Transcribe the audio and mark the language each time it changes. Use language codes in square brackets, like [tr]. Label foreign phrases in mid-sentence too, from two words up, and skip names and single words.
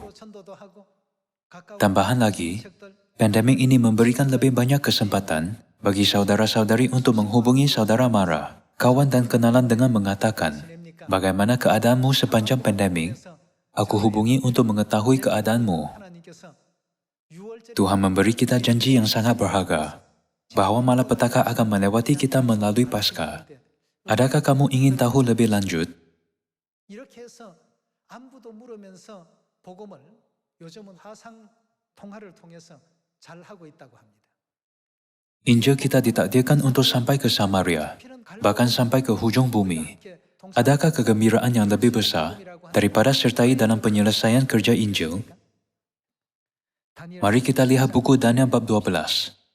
[ms] Tambahan lagi, pandemik ini memberikan lebih banyak kesempatan bagi saudara-saudari untuk menghubungi saudara mara, kawan dan kenalan dengan mengatakan, bagaimana keadaanmu sepanjang pandemik, aku hubungi untuk mengetahui keadaanmu. Tuhan memberi kita janji yang sangat berharga, bahwa malapetaka akan melewati kita melalui Paskah. Adakah kamu ingin tahu lebih lanjut? [ko] 이렇게 해서 안부도 물으면서 복음을 요즘은 화상 통화를 통해서 잘 하고 있다고 합니다. [ms] Injil kita ditakdirkan untuk sampai ke Samaria, bahkan sampai ke hujung bumi. Adakah kegembiraan yang lebih besar daripada sertai dalam penyelesaian kerja Injil? Mari kita lihat buku Daniel bab 12.